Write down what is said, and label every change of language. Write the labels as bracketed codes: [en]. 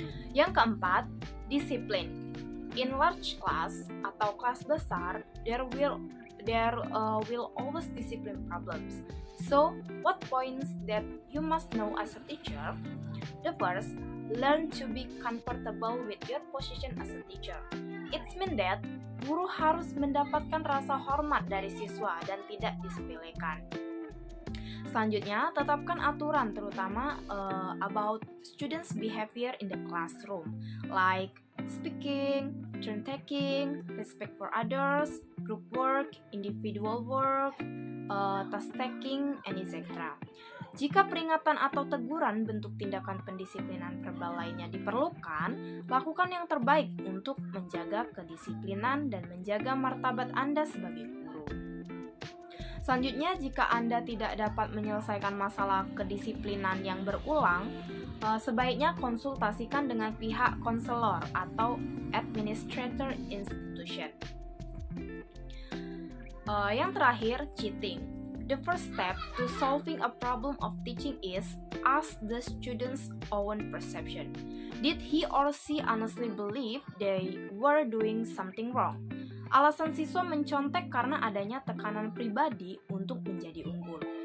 [id] Yang keempat, disiplin. [en] In large class [id] atau kelas besar, [en] there will always discipline problems. So, what points that you must know as a teacher? The first, learn to be comfortable with your position as a teacher. It means that [id] guru harus mendapatkan rasa hormat dari siswa dan tidak disepelekan. Selanjutnya, tetapkan aturan terutama [en] about students' behavior in the classroom, like speaking, turn taking, respect for others, group work, individual work, task taking, and etc. [id] Jika peringatan atau teguran bentuk tindakan pendisiplinan verbal lainnya diperlukan, lakukan yang terbaik untuk menjaga kedisiplinan dan menjaga martabat Anda sebagai guru. Selanjutnya, jika Anda tidak dapat menyelesaikan masalah kedisiplinan yang berulang, sebaiknya konsultasikan dengan pihak konselor atau administrator institution. Yang terakhir, cheating. [en] The first step to solving a problem of teaching is ask the student's own perception. Did he or she honestly believe they were doing something wrong? [id] Alasan siswa mencontek karena adanya tekanan pribadi untuk menjadi unggul.